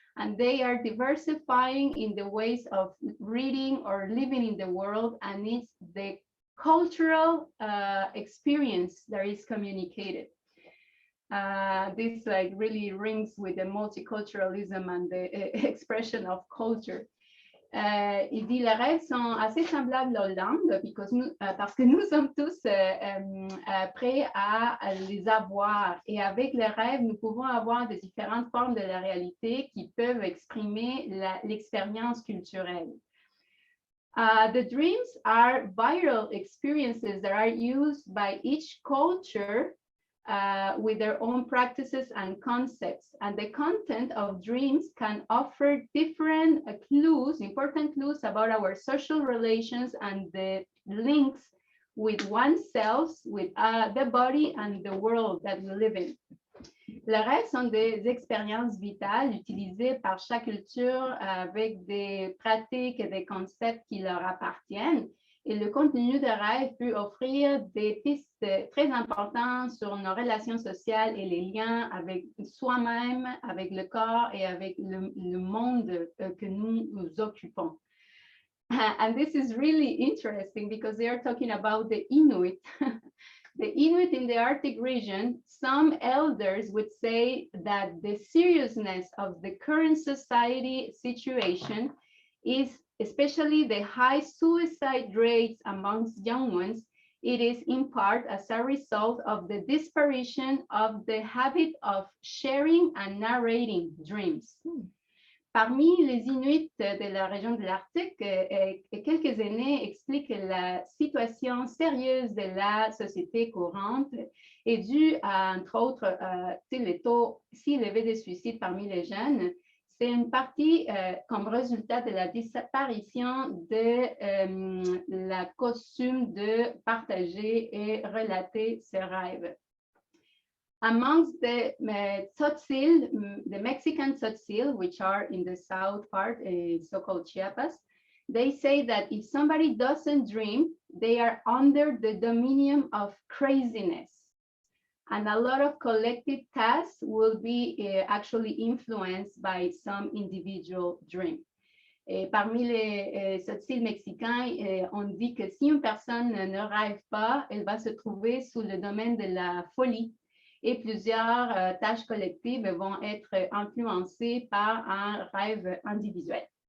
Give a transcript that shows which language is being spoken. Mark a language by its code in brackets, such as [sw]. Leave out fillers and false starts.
[en] And they are diversifying in the ways of reading or living in the world, and it's the cultural experience that is communicated. This like really rings with the multiculturalism and the expression of culture. [fr] Il dit les rêves sont assez semblables aux langues parce que nous sommes tous prêts à les avoir. Et avec les rêves, nous pouvons avoir de différentes formes de la réalité qui peuvent exprimer l'expérience culturelle. [en] The dreams are viral experiences that are used by each culture with their own practices and concepts. And the content of dreams can offer different clues, important clues about our social relations and the links with oneself, with the body and the world that we live in. [fr] Les rêves sont des expériences vitales utilisées par chaque culture avec des pratiques et des concepts qui leur appartiennent. Et le contenu de rêve peut offrir des pistes très importantes sur nos relations sociales et les liens avec soi-même, avec le corps et avec le monde que nous occupons. [en] And this is really interesting because they are talking about the Inuit. The Inuit in the Arctic region, some elders would say that the seriousness of the current society situation is especially the high suicide rates amongst young ones. It is in part as a result of the disparition of the habit of sharing and narrating dreams. [fr] Parmi les Inuits de la région de l'Arctique, quelques aînés expliquent que la situation sérieuse de la société courante est due à, entre autres, les taux si élevés de suicide parmi les jeunes. C'est une partie comme résultat de la disparition de la coutume de partager et relater ses rêves. [en] Amongst the Tzotzil, the Mexican Tzotzil, which are in the south part, so-called Chiapas, they say that if somebody doesn't dream, they are under the dominion of craziness. And a lot of collective tasks will be actually influenced by some individual dream. [fr] Et parmi les Tzotzil mexicains, on dit que si une personne ne rêve pas, elle va se trouver sous le domaine de la folie. Et plusieurs tâches collectives vont être influencées par un rêve individuel.